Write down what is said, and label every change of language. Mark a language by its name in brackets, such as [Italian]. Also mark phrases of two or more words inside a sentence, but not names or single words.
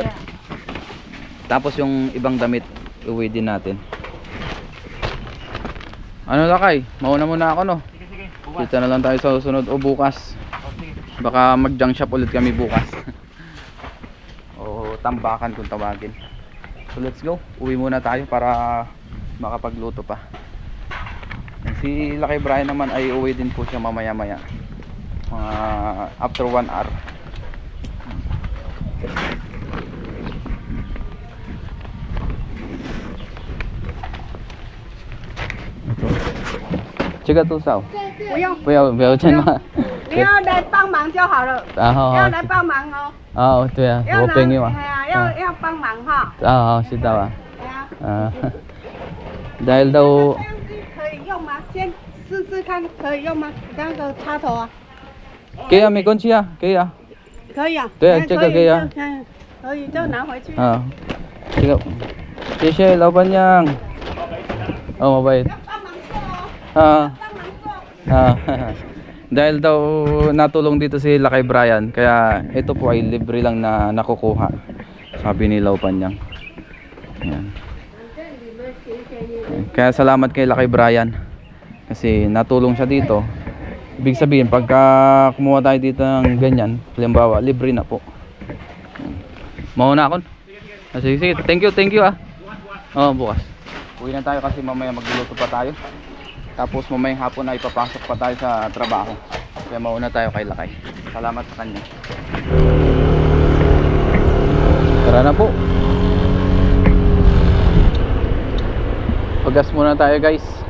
[Filipino] Tapos yung ibang damit, uwi din natin. Ano Lakay? Mauna muna ako, no? Sige. Kita na lang tayo sa susunod o bukas. Oh, sige. Baka mag- [English] junk shop [Filipino] ulit kami bukas. O tambakan kung tawagin. [English] So let's go. [Filipino] Uwi muna tayo para makapagluto pa. Si Lucky Brian naman ay uwi din po siya mamaya-maya. [English] After 1 hour. [Chinese] 这个多少？不用，不要钱吗？你要来帮忙就好了。然后要来帮忙哦。哦，对啊，我朋友啊。哎呀，要帮忙哈。好，知道啊。哎呀。 [Filipino] dahil daw [Chinese] 这样子可以用吗？先试试看，可以用吗？那个插头啊。可以啊，没关系啊，可以啊。可以啊。对啊这个可以啊。嗯，可以就拿回去。啊，这个，谢谢老板娘。 [Filipino] 哦，mabait。 [Chinese] 要帮忙做哦。啊。帮忙做。 [Filipino] Dahil daw natulong dito si Lucky Brian, kaya ito po ay libre lang na nakukuha, sabi ni Laupan niyang. Ayan. Kaya salamat kay Lucky Brian kasi natulong siya dito. Ibig sabihin pagka kumuha tayo dito ng ganyan, halimbawa libre na po. Mauna ako. Sige, [English] thank you ah. [Filipino] Bukas uwi na tayo kasi mamaya magluluto pa tayo. Tapos mamayang hapon na ipapasok pa tayo sa trabaho. Kaya mauna tayo kay Lakay. Salamat sa kanya. Tara na po. Pagas muna tayo guys.